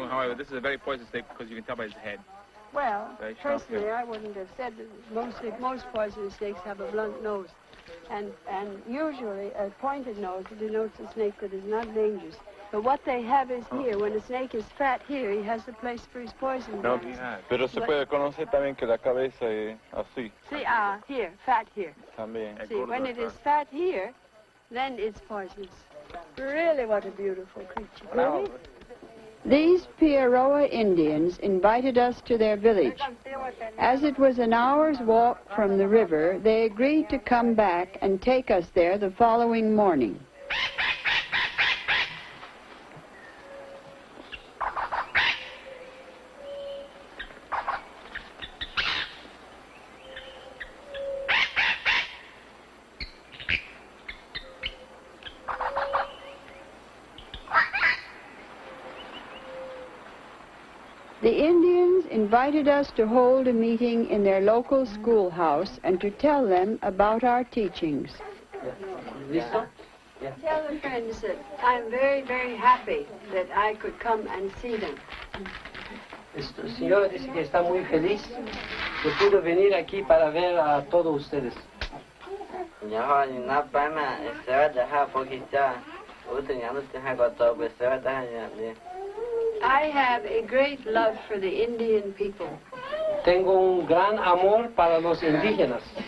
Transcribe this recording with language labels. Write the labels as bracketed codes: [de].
[en] However, this is a very poisonous snake because you can tell by his head. Well, Very sharp personally, head. I wouldn't have said that most poisonous snakes have a blunt nose. And usually a pointed nose denotes a snake that is not dangerous. But what they have is here. When a snake is fat here, he has a place for his poison No, glands. [es] pero se puede conocer también que la cabeza es así. [en] See, here, fat here. [es] También. [en] See, when it is fat here, then it's poisonous. Really, what a beautiful creature. Really? These Piaroa Indians invited us to their village. As it was an hour's walk from the river, they agreed to come back and take us there the following morning. The Indians invited us to hold a meeting in their local schoolhouse and to tell them about our teachings. [es] ¿Listo? [en] Tell the friends that I'm very, very happy that I could come and see them. [es] El señor dice que está muy feliz que pudo venir aquí para ver a todos ustedes. [en] I have a great love for the Indian people. [es] Tengo un gran amor para los indígenas.